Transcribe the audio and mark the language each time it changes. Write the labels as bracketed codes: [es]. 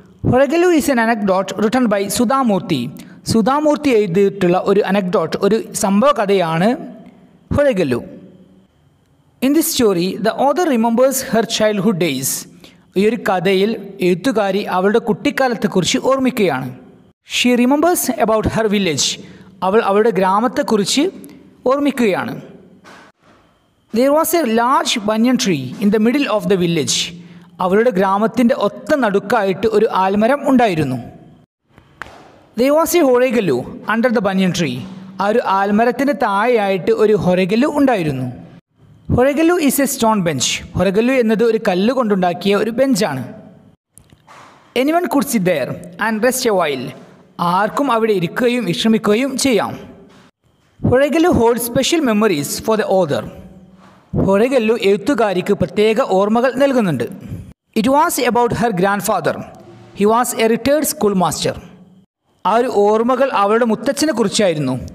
[en] ഹൊറഗല്ലു is N anecdote written by Sudha Murty. [ml] Sudha Murty എഴുതിയിട്ടുള്ള ഒരു anecdote, ഒരു സംഭവ കഥയാണ് ഹൊറഗല്ലു. [en] In this story the author remembers her childhood days. [ml] ഈ ഒരു കഥയിൽ എഴുത്തുകാരി അവളുടെ കുട്ടിക്കാലത്തെക്കുറിച്ച് ഓർമ്മിക്കുകയാണ്. [en] She remembers about her village. [ml] അവൾ അവളുടെ ഗ്രാമത്തെക്കുറിച്ച് ഓർമ്മിക്കുകയാണ്. [en] There was a large banyan tree in the middle of the village. [ml] അവളുടെ ഗ്രാമത്തിൻ്റെ ഒത്ത നടുക്കായിട്ട് ഒരു ആൽമരം ഉണ്ടായിരുന്നു. [en] There was a horegalu under the banyan tree. [ml] ആ ഒരു ആൽമരത്തിൻ്റെ താഴെയായിട്ട് ഒരു ഹൊരഗലു ഉണ്ടായിരുന്നു. [en] Horagallu is a stone bench. [ml] ഹൊരഗലു എന്നത് ഒരു കല്ല് കൊണ്ടുണ്ടാക്കിയ ഒരു ബെഞ്ചാണ്. [en] Anyone could sit there and rest a while. [ml] ആർക്കും അവിടെ ഇരിക്കുകയും വിശ്രമിക്കുകയും ചെയ്യാം. [en] Horagallu hold special memories for the author. [ml] ഹൊരഗല്ലു എഴുത്തുകാരിക്ക് പ്രത്യേക ഓർമ്മകൾ നൽകുന്നുണ്ട്. [en] It was about her grandfather. He was a retired school master. [ml] ആ ഒരു ഓർമ്മകൾ അവളുടെ മുത്തച്ഛനെ കുറിച്ചായിരുന്നു.